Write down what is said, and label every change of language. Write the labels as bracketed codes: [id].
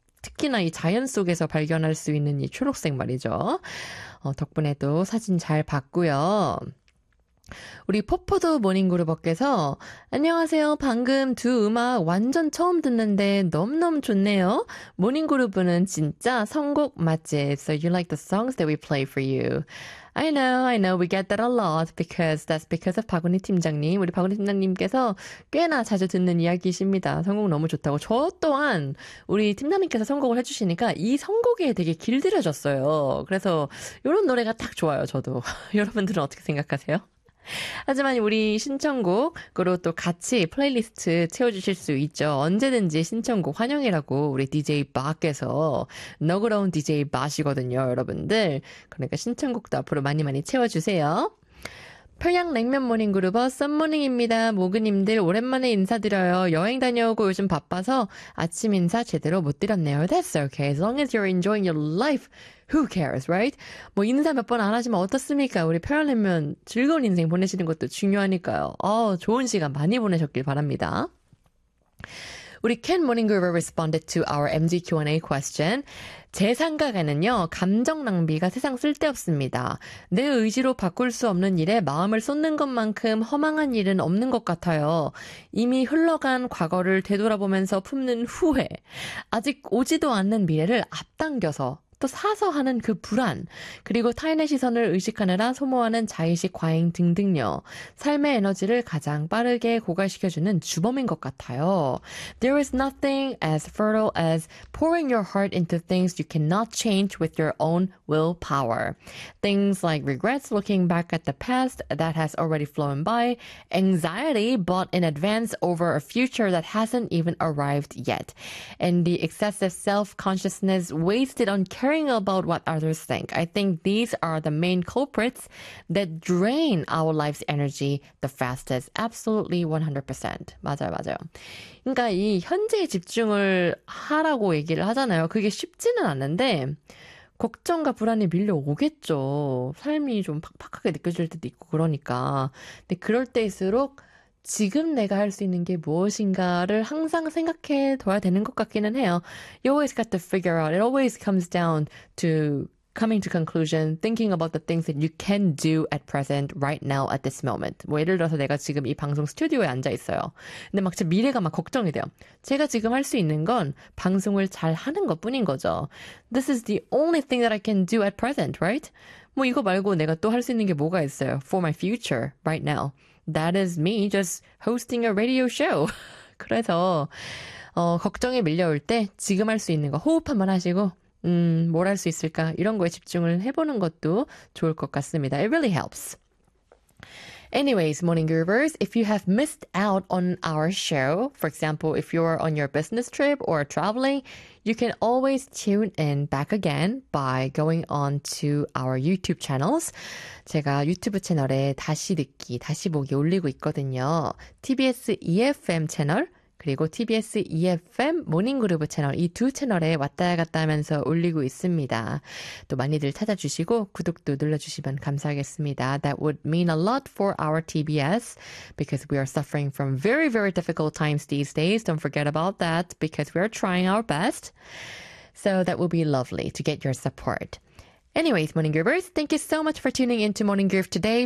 [ko] 특히나 이 자연 속에서 발견할 수 있는 이 초록색 말이죠. 덕분에도 사진 잘 봤고요. 우리 포포도 모닝그룹업께서 안녕하세요. 방금 두 음악 완전 처음 듣는데 너무너무 좋네요. 모닝그룹은 진짜 선곡 맛집. [en] So you like the songs that we play for you. I know. We get that a lot because that's because of 박은희 팀장님. [ko] 우리 박은희 팀장님께서 꽤나 자주 듣는 이야기이십니다. 선곡 너무 좋다고. 저 또한 우리 팀장님께서 선곡을 해주시니까 이 선곡에 되게 길들여졌어요. 그래서 이런 노래가 딱 좋아요. 저도. 여러분들은 어떻게 생각하세요? 하지만 우리 신청곡, 그리고 또 같이 플레이리스트 채워주실 수 있죠. 언제든지 신청곡 환영이라고 우리 DJ 바께서 너그러운 DJ 바시거든요, 여러분들. 그러니까 신청곡도 앞으로 많이 많이 채워주세요. 평양냉면 모닝그룹어 썸모닝입니다. 모그님들 오랜만에 인사드려요. 여행 다녀오고 요즘 바빠서 아침 인사 제대로 못 드렸네요. [en] That's okay. As long as you're enjoying your life, who cares, right? [ko] 뭐 인사 몇번안 하시면 어떻습니까? 우리 평양냉면 즐거운 인생 보내시는 것도 중요하니까요. 좋은 시간 많이 보내셨길 바랍니다. [en] 우리 Ken Moninguru responded to our MG Q&A question. [ko] 제 생각에는요, 감정 낭비가 세상 쓸데없습니다. 내 의지로 바꿀 수 없는 일에 마음을 쏟는 것만큼 허망한 일은 없는 것 같아요. 이미 흘러간 과거를 되돌아보면서 품는 후회, 아직 오지도 않는 미래를 앞당겨서 또 사서 하는 그 불안, 그리고 타인의 시선을 의식하느라 소모하는 자의식 과잉 등등요. 삶의 에너지를 가장 빠르게 고갈시켜주는 주범인 것 같아요. [en] There is nothing as fertile as pouring your heart into things you cannot change with your own willpower. Things like regrets looking back at the past that has already flown by, anxiety bought in advance over a future that hasn't even arrived yet, and the excessive self-consciousness wasted on caring about what others think. I think these are the main culprits that drain our life's energy the fastest. Absolutely 100%. [ko] 맞아요, 맞아요. 그러니까 이 현재에 집중을 하라고 얘기를 하잖아요. 그게 쉽지는 않은데 걱정과 불안이 밀려오겠죠. 삶이 좀 팍팍하게 느껴질 때도 있고 그러니까. 근데 그럴 때일수록 지금 내가 할수 있는 게 무엇인가를 항상 생각해 둬야 되는 것 같기는 해요. [en] You always got to figure out. It always comes down to coming to conclusion, thinking about the things that you can do at present, right now, at this moment. [ko] 뭐 예를 들어서 내가 지금 이 방송 스튜디오에 앉아 있어요. 근데 막제 미래가 막 걱정이 돼요. 제가 지금 할수 있는 건 방송을 잘 하는 것뿐인 거죠. [en] This is the only thing that I can do at present, right? [ko] 뭐 이거 말고 내가 또할수 있는 게 뭐가 있어요? [en] For my future, right now. That is me just hosting a radio show. [ko] 그래서 걱정에 밀려올 때 지금 할수 있는 거 호흡 한번 하시고 뭘할수 있을까 이런 거에 집중을 해보는 것도 좋을 것 같습니다. [en] It really helps. Anyways, morning groovers, if you have missed out on our show, for example, if you're on your business trip or traveling, you can always tune in back again by going on to our YouTube channels. [ko] 제가 유튜브 채널에 다시 듣기, 다시 보기 올리고 있거든요. TBS EFM 채널. 그리고 TBS EFM 모닝그룹 채널 이두 채널에 왔다 갔다 하면서 올리고 있습니다. 또 많이들 찾아주시고 구독도 눌러주시면 감사하겠습니다. [en] That would mean a lot for our TBS because we are suffering from very, very difficult times these days. Don't forget about that because we are trying our best. So that would be lovely to get your support. Anyways, Morning Groovers, thank you so much for tuning in to Morning Groove today.